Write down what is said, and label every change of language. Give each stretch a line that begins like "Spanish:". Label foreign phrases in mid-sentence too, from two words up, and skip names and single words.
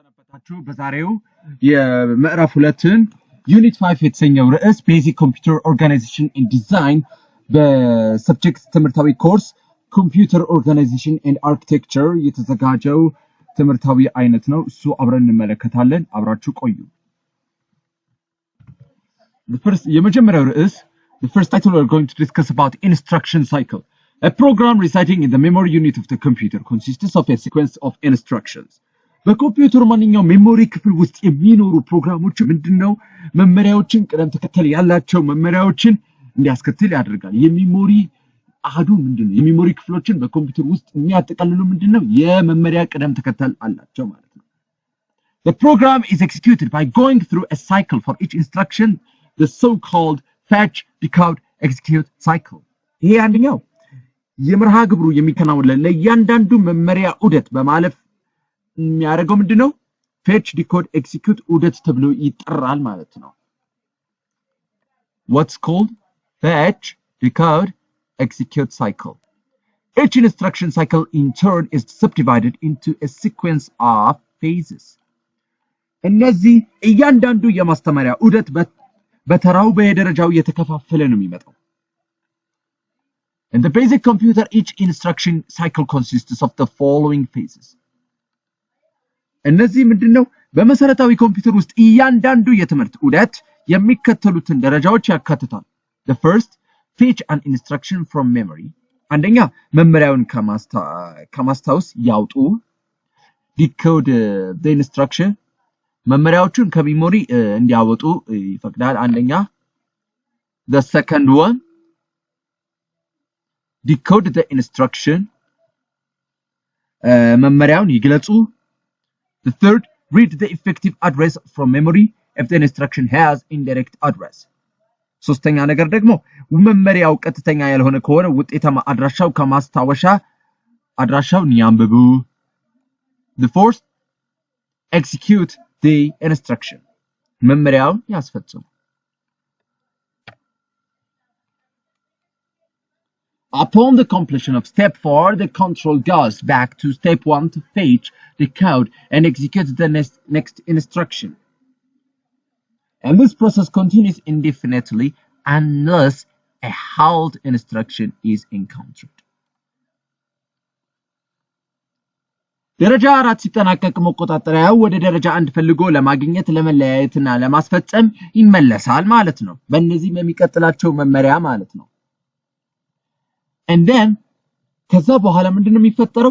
Amharic: ታችሁ በዛሬው የምዕራፍ 2ን ዩኒት 5 የተሰኘው ርዕስ ቤዚክ ኮምፒውተር ኦርጋናይዜሽን ኤንድ ዲዛይን በሰብጀክት ትምህርታዊ ኮርስ ኮምፒውተር ኦርጋናይዜሽን ኤንድ አርኪቴክቸር የተዘጋጀው ትምህርታዊ አይነት ነው። እሱ አብረን እንመለከታለን። አብራችሁ ቆዩ። የመጀመሪያው ርዕስ
English: the first title we're going to discuss about instruction cycle. A program residing in the memory unit of the computer consists of a sequence of instructions.
Amharic: በኮምፒውተር ማንኛውም ሜሞሪ ክፍል ውስጥ የሚኖሩ ፕሮግራሞች ምንድነው መመሪያዎችን ቅደም ተከተል ያላቸው መመሪያዎችን እንዲያስከትል ያደርጋል። የሜሞሪ አሃዱ ምንድነው? የሜሞሪ ክፍሎችን በኮምፒውተር ውስጥ የሚያጠቃልሉ ምንድነው? የመመሪያ ቅደም ተከተል አላቸው ማለት ነው።
English: The program is executed by going through a cycle for each instruction, the so-called Fetch-Decode-Execute cycle.
Amharic: ይሄ አንደኛው የመርሃ ግብሩ የሚከናወነው ለእያንዳንዱ መመሪያ ዑደት በማለፍ የሚያደርገው ምንድነው? Fetch-Decode-Execute ዑደት ተብሎ ይጠራል ማለት ነው።
English: What's called Fetch-Decode-Execute cycle. Each instruction cycle in turn is subdivided into a sequence of phases.
Amharic: እነዚህ እያንዳንዱ የማስተማሪያ ዑደት በተራው በየደረጃው የተከፋፈለ ነው የሚመጣው።
English: In the basic computer, each instruction cycle consists of the following phases.
Amharic: እነዚህ ምንድነው? በመሰረታዊ ኮምፒውተር ውስጥ እያንዳንዱ የትምህርት ዑደት የሚከተሉትን ደረጃዎች ያካትታል።
English: The first, fetch an instruction from memory.
Amharic: አንደኛ መመሪያውን ከማስታወስ ያውጡ።
English: Decode the instruction.
Amharic: መመሪያዎቹን ከሜሞሪ እንዲያወጡ ይፈቅዳል። አንደኛ።
English: The second one, decode the instruction.
Amharic: መመሪያውን ይግለጹ።
English: The third, read the effective address from memory if the instruction has indirect address.
Amharic: ሶስተኛ ነገር ደግሞ መመሪያው ቀጥተኛ ያልሆነ ከሆነ ውጤታማ አድራሻው ከማስታወሻ አድራሻውን ያንብቡ።
English: The fourth, execute the instruction.
Amharic: መመሪያውን ያስፈጽሙ።
English: Upon the completion of step 4, the control goes back to step 1 to fetch, decode, and execute the next instruction. And this process continues indefinitely unless a halt instruction is encountered.
Amharic: ደረጃ 4 ሲጠናቀቅ መቆጣጠሪያው ወደ ደረጃ 1 ፈልጎ ለማግኘት ለመለያየትና ለማስፈጸም ይመለሳል ማለት ነው። በእነዚህ የሚቀጥላቸው መመሪያ ማለት ነው።
English: And then
Amharic: ከዛ በኋላ ምንድነው የሚፈጠረው?